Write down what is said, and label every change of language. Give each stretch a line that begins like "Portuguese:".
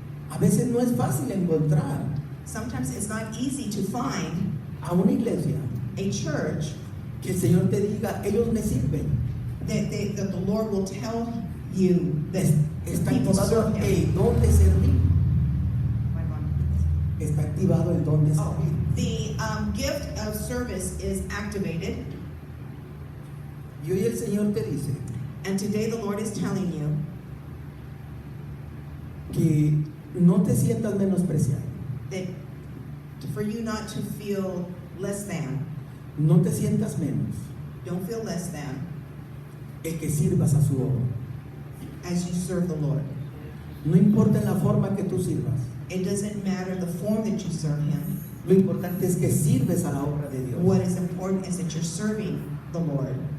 Spanish: A veces no es fácil encontrar
English: Sometimes it's not easy to find
Spanish: a una iglesia
English: a church
Spanish: que el Señor te diga, ellos me sirven.
English: that the Lord will tell you that
Spanish: Está
English: people
Spanish: activado
English: serve him.
Spanish: el don de servir. Está activado el don de
English: Oh,
Spanish: servir.
English: the gift of service is activated,
Spanish: Y hoy el Señor te dice
English: and today the Lord is telling you
Spanish: que no te sientas menospreciado,
English: that for you not to feel less than,
Spanish: no te sientas menos,
English: don't feel less than
Spanish: el que sirvas a su obra.
English: as you serve the Lord.
Spanish: No importa en la forma que tú sirvas,
English: It doesn't matter the form that you serve Him.
Spanish: lo importante es que sirves a la obra de Dios.
English: What is important is that you're serving the Lord.